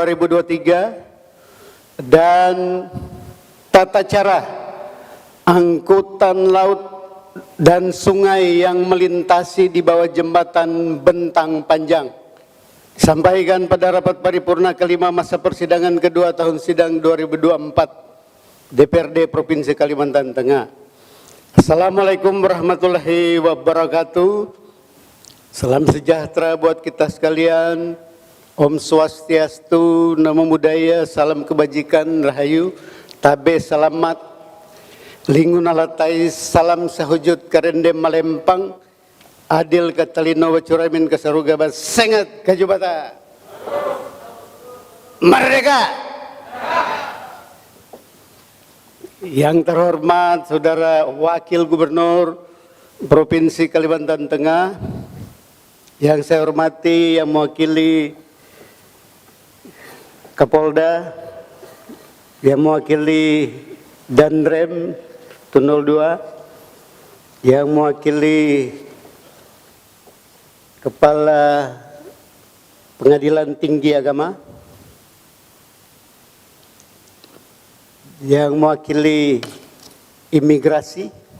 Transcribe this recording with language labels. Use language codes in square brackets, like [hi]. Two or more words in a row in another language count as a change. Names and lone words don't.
[id] 2023 dan tata cara angkutan laut dan sungai yang melintasi di bawah jembatan Bentang Panjang, sampaikan pada rapat paripurna kelima masa persidangan kedua tahun sidang 2024 DPRD Provinsi Kalimantan Tengah. [ar] السلام عليكم ورحمة الله وبركاته. [id] Salam sejahtera buat kita sekalian. [ban] Om Swastiastu, [pi] Namo Buddhaya, [id] salam kebajikan, rahayu, tabe salamat, lingun alatai, salam sahujud karendem malempang, adil katalino wacuramin kasarugaban, sengat kajubata. Merdeka! Yang terhormat Saudara Wakil Gubernur Provinsi Kalimantan Tengah, yang saya hormati yang mewakili Kapolda, yang mewakili Danrem 02, yang mewakili Kepala Pengadilan Tinggi Agama, yang mewakili Imigrasi,